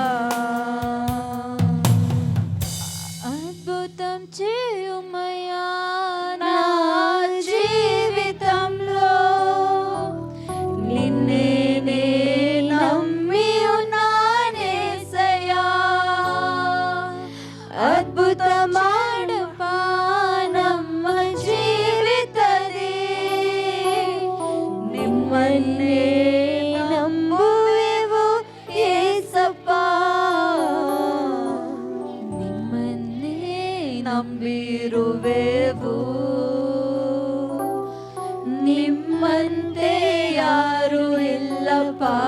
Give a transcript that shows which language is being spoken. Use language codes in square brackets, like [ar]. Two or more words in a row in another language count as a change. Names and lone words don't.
[te] అద్భుతం చేయుమయ్యా నా జీవితంలో నిన్నే నే నమ్మి ఉన్నానేసయ్యా. [kn] అద్భుతమాడుపా ನಮ್ಮ ಜೀವಿತದಿ ನಿಮ್ಮನ್ನೇ ನಂಬುವೆವು ಏಸಪ್ಪ. ನಿಮ್ಮನ್ನೇ ನಂಬಿರುವೆವು. ನಿಮ್ಮಂತೆ ಯಾರು ಇಲ್ಲಪ್ಪ.